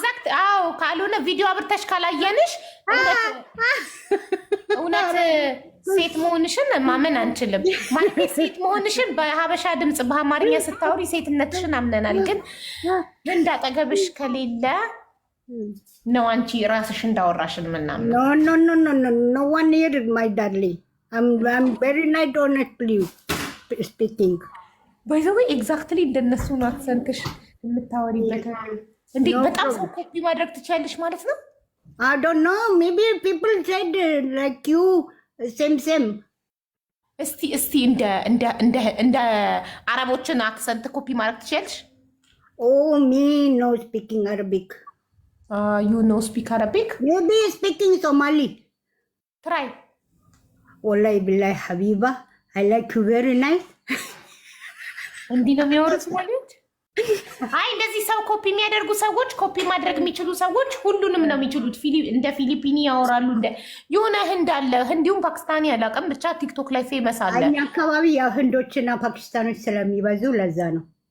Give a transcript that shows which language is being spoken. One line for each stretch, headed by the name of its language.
Amharic: ኤግዛክት። አዎ፣ ካልሆነ ቪዲዮ አብርተሽ ካላየንሽ እውነት ሴት መሆንሽን ማመን አንችልም። ማለት ሴት መሆንሽን በሀበሻ ድምፅ በአማርኛ ስታወሪ ሴትነትሽን አምነናል። ግን ህንድ አጠገብሽ ከሌለ ነው አንቺ ራስሽ እንዳወራሽን ምናምን።
English: ኖ ዋን ሂር ማይ ዳርሊንግ አም ቬሪ ናይስ ሆነስትሊ ስፒኪንግ ባይ ዘ ዌይ
Amharic: ኤግዛክትሊ እንደነሱ ነው አክሰንትሽ የምታወሪበት። እንዴ በጣም ሰው ኮፒ ማድረግ ትችያለሽ ማለት ነው።
English: I don't know. Maybe people said like you, same. እስቲ እንደ አረቦችን አክሰንት ኮፒ ማድረግ ትችያለሽ? Oh, me no speaking Arabic. You know speak Arabic? Maybe speaking Somali. Try.
Arabic: Wallahi billahi
English: Habiba, I like you very nice.
Amharic: እንዲህ ነው የሚያወሩት ማለት? አይ እንደዚህ ሰው ኮፒ የሚያደርጉ ሰዎች ኮፒ ማድረግ የሚችሉ ሰዎች ሁሉንም ነው የሚችሉት። እንደ ፊሊፒኒ ያወራሉ። እንደ የሆነ ህንድ አለ፣ ህንዲሁም ፓኪስታኒ አላውቅም፣ ብቻ ቲክቶክ ላይ ፌመስ አለ። እኛ አካባቢ ያው ህንዶችና ፓኪስታኖች ስለሚበዙ ለዛ ነው።